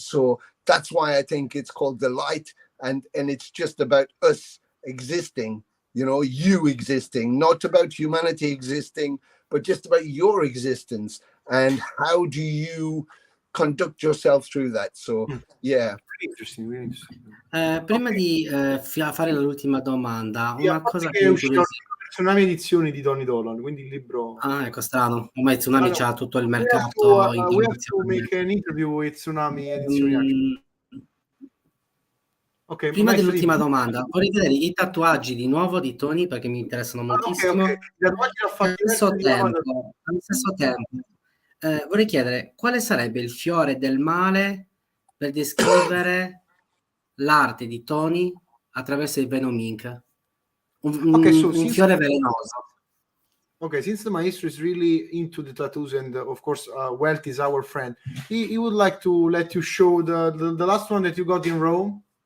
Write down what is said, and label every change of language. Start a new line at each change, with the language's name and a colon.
English: So that's why I think it's called The Light. And it's just about us existing, you existing, not about humanity existing, but just about your existence. And how do you conduct yourself through that? So, yeah. Really interesting.
Italian: Prima di fare l'ultima domanda, una cosa che uscito Tsunami edizioni di Tony Dolan, quindi il libro. Ecco, strano. Ormai Tsunami c'ha tutto il mercato
English: we have to make an interview with Tsunami edizioni. Okay,
Italian: prima dell'ultima domanda, vorrei vedere i tatuaggi di nuovo di Tony, perché mi interessano moltissimo. Allo stesso tempo vorrei chiedere quale sarebbe il fiore del male per descrivere l'arte di Tony attraverso il Venom Inc. Un fiore velenoso.
English: Okay, since the maestro is really into the tattoos, and of course Welt is our friend, he would like to let you show the last one that you got in Rome.